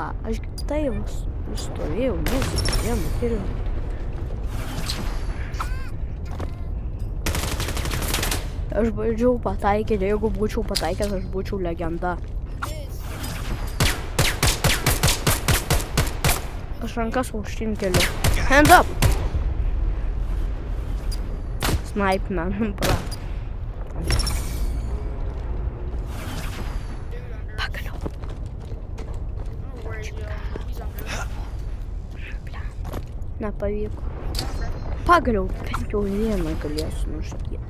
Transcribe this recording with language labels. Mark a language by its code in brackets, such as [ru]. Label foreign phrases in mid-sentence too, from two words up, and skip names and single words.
[lt] Aš tai stovėjau, nestovėjau, nupirėjau. Aš bandžiau pataikyti, jeigu būčiau pataikęs, aš būčiau legenda. Aš rankas aukštyn keliu. [en] Hands up! Snipe man, bra. [lt] Pagaliau. Nepavyko. Pagaliau, bent jau vieną galėsiu nužudyti.